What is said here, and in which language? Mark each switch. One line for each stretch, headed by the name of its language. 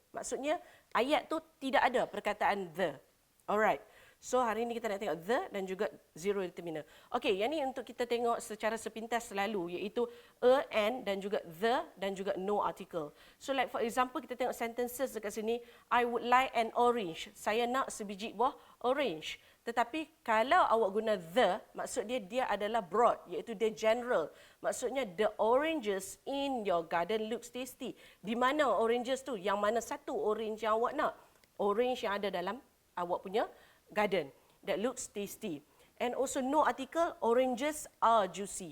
Malay: Maksudnya ayat tu tidak ada perkataan the. Alright. So hari ini kita nak tengok the dan juga zero determinant. Okey, yang ni untuk kita tengok secara sepintas selalu iaitu a, an dan juga the dan juga no article.
English: So like for example
Malay: kita tengok
English: sentences
Malay: dekat sini,
English: I would like an orange.
Malay: Saya nak sebiji buah orange. Tetapi kalau awak guna the, maksud dia adalah broad, iaitu dia general.
English: Maksudnya the oranges in your garden looks tasty.
Malay: Di mana oranges tu? Yang mana satu orange yang awak nak? Orange yang ada dalam awak punya garden
English: that looks tasty. And also no article, oranges are juicy.